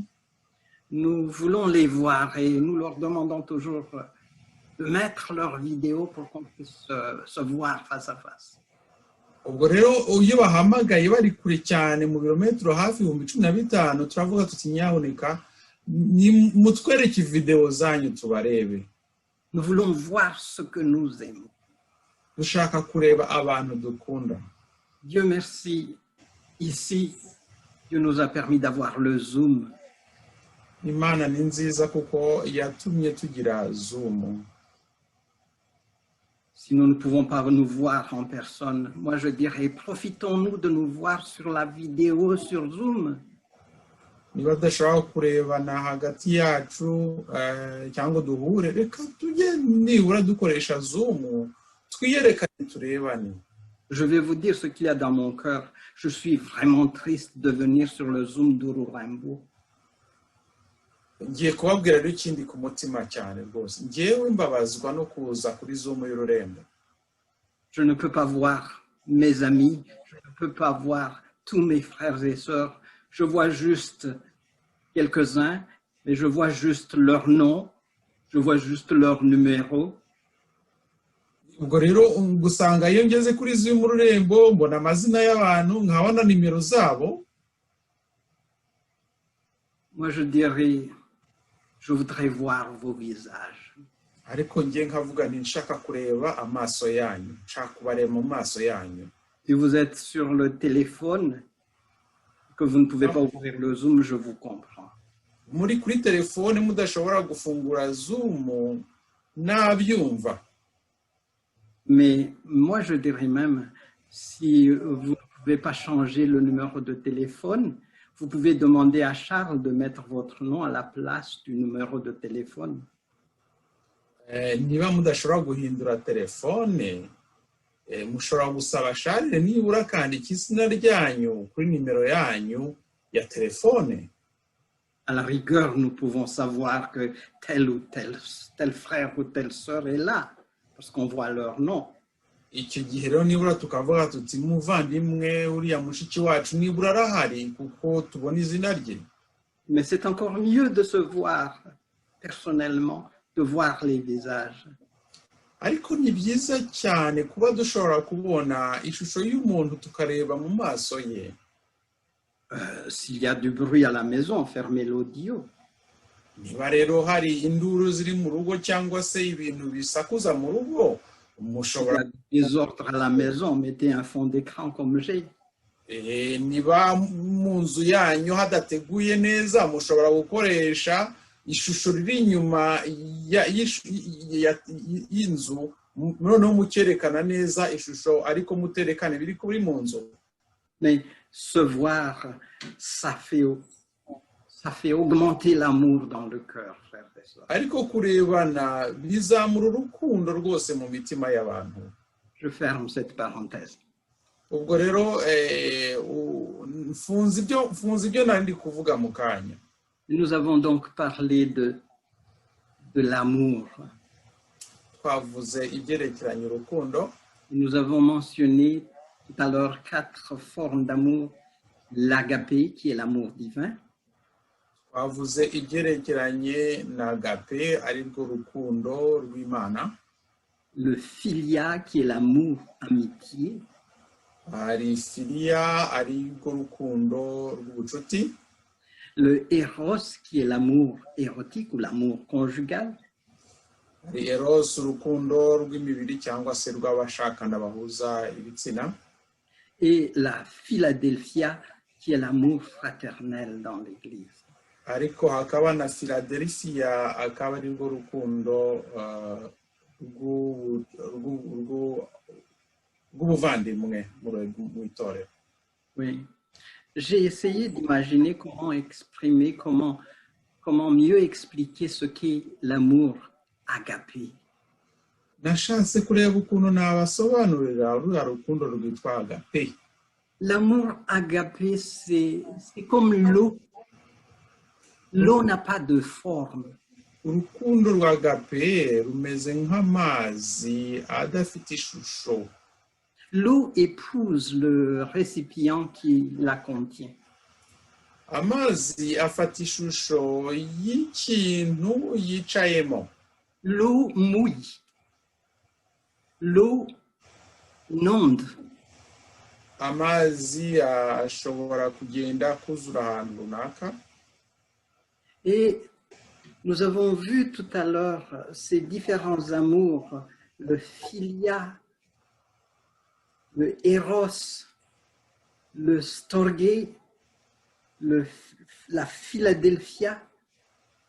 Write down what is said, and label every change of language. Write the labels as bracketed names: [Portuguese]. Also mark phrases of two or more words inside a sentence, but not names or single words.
[French] nous voulons les voir et nous leur demandons toujours de mettre leurs vidéos pour qu'on puisse se voir face à face. [Kinyarwanda] Ubwo rero iyo bahamagaye bari kure cyane mu birometero hafi 15 turavuga tuti nyaboneka mutwereke video zanyu tubarebe. [French] Nous voulons voir ce que nous aimons. [Kinyarwanda] Dushaka kureba abantu dukunda. [French] Dieu merci, ici, Dieu nous a permis d'avoir le Zoom [Kinyarwanda] Imana ni nziza kuko yatumye tugira Zoom. [French] Si nous ne pouvons pas nous voir en personne, moi je dirais, profitons-nous de nous voir sur la vidéo sur Zoom. [Kinyarwanda] Niba tudashobora kurebana hagati yacu cyangwa duhure, reka tujye nibura dukoresha Zoom twiyerekane turebane. [French] Je vais vous dire ce qu'il y a dans mon cœur. Je suis vraiment triste de venir sur le Zoom d'Ururembo. [Kinyarwanda] Ngiye kubabwira rero ikindi ku mutima cyane rwose. Ngewe mbabazwa no kuza kuri Zoom y'Ururembo. [French] Je ne peux pas voir mes amis, je ne peux pas voir tous mes frères et sœurs. Je vois juste quelques-uns, mais je vois juste leur nom, je vois juste leur numéro. [Kinyarwanda] Ubwo rero gusanga iyo ngeze kuri Zoom y'Ururembo mbona amazina y'abantu nkabona nimero zabo. [French] Moi je dirais, je voudrais voir vos visages. [Kinyarwanda] Ariko ngiye nkavuga nti nshaka kureba amaso yanyu, nshaka kubareba mu maso yanyu. [French] Si vous êtes sur le téléphone, que vous ne pouvez pas ouvrir le Zoom, je vous comprends. [Kinyarwanda] Muri kuri telefone mudashobora gufungura Zoom nabyumva. [French] Mais moi je dirais même, si vous ne pouvez pas changer le numéro de téléphone, vous pouvez demander à Charles de mettre votre nom à la place du numéro de téléphone. [Kinyarwanda] Niba mudashobora guhindura telefone, mushobora gusaba Charles nibura akandika izina ryanyu kuri nimero yanyu ya telefone. [French] À la rigueur, nous pouvons savoir que tel ou tel frère ou telle sœur est là, parce qu'on voit leur nom. [Kinyarwanda] Icyo gihe rero nibura tukavuga tuti muvandimwe uriya mushiki wacu nibura arahari kuko tubona izina rye. [French] Mais c'est encore mieux de se voir personnellement, de voir les visages. [Kinyarwanda] Ariko ni byiza cyane kuba dushobora kubona ishusho y'umuntu tukareba mu maso ye. [French] S'il y a du bruit à la maison, fermez l'audio. [Kinyarwanda] Niba rero hari induru ziri mu rugo cyangwa se ibintu bisakuza mu rugo, mushobora [French] des ordres à la maison, mettez un fond d'écran comme j'ai. [Kinyarwanda] Niba mu nzu yanyu hadateguye neza, mushobora gukoresha ishusho riri inyuma y'inzu, noneho mukerekana neza ishusho ariko muterekane biri kuri mu nzu. [French] Mais se voir, ça fait augmenter l'amour dans le cœur, frères et sœurs. [Kinyarwanda] Ariko kurebana bizamura urukundo rwose mu mitima y'abantu. [French] Je ferme cette parenthèse. [Kinyarwanda] Ubwo rero mfunze ibyo nandi kuvuga mu kanya. [French] Nous avons donc parlé de l'amour. [Kinyarwanda] Twavuze ibyerekeranye urukundo. [French] Nous avons mentionné tout à l'heure 4 formes d'amour. L'agapé, qui est l'amour divin. [Kinyarwanda] Twavuze ibyerekeranye na agape, ari rwo rukundo rw'Imana. [French] Le philia, qui est l'amour amitié. [Kinyarwanda] Hari philia, ari rwo rukundo rw'ubucuti. [French] Le eros, qui est l'amour érotique ou l'amour conjugal. [Kinyarwanda] Hari eros, urukundo rw'imibiri cyangwa se rw'abashakana bahuza ibitsina. [French] Et la Philadelphia, qui est l'amour fraternel dans l'Église. [Kinyarwanda] Ariko hakaba na Philadelphia, akaba ari rwo rukundo rw'ubuvandimwe mu itorero. [French] Oui. J'ai essayé d'imaginer comment exprimer, comment mieux expliquer ce qu'est l'amour agapé. [Kinyarwanda] Nashatse kureba ukuntu nabasobanurira ruriya rukundo rwitwa agape. [French] L'amour agapé, c'est comme l'eau. L'eau n'a pas de forme. [Kinyarwanda] Urukundo rwa agape rumeze nk'amazi adafite ishusho. [French] L'eau épouse le récipient qui la contient. [Kinyarwanda] Amazi afata ishusho y'ikintu yicayemo. [French] L'eau mouille. L'eau inonde. [Kinyarwanda] Amazi ashobora kugenda kuzura ahantu runaka. [French] Et nous avons vu tout à l'heure ces différents amours, le philia, le eros, le storge, la Philadelphia